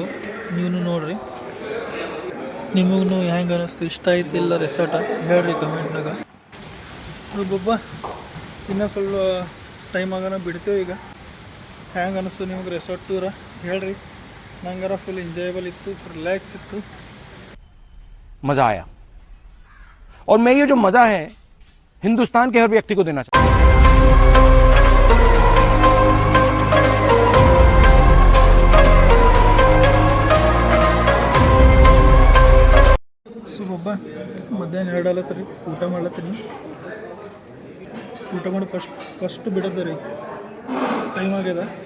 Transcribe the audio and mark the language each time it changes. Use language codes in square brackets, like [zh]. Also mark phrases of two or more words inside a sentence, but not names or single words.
[kn] ನೀವು ನೋಡ್ರಿ, ನಿಮಗೂ ಹೆಂಗೆ ಅನ್ನಿಸ್ತು, ಇಷ್ಟ ಆಯ್ತಿಲ್ಲ ರೆಸಾರ್ಟ ಹೇಳ್ರಿ ಕಮೆಂಟ್ನಾಗ. ಬಾಬಾ ಇನ್ನೂ ಸ್ವಲ್ಪ ಟೈಮ್ ಆಗೋಣ ಬಿಡ್ತೇವೆ. ಈಗ ಹೆಂಗೆ ಅನ್ನಿಸ್ತು ನಿಮ್ಗೆ ರೆಸಾರ್ಟ್ ಟೂರ ಹೇಳ್ರಿ. ನಂಗಾರ [en] full enjoyable [kn] ಇತ್ತು, ರಿಲ್ಯಾಕ್ಸ್ ಇತ್ತು. [hi] मजा आया और मैं ये जो मजा है हिंदुस्तान के हर व्यक्ति को देना चाहता हूं. [kn] ಸೊ ಒಬ್ಬ ಮಧ್ಯಾಹ್ನ 2 ಆಲತ್ರಿ, ಊಟ ಮಾಡ್ಲತ್ತೀನಿ. ಊಟ ಮಾಡಿ ಫಸ್ಟ್ ಬಿಡೋದು ರೀ, ಟೈಮ್ ಆಗ್ಯದ.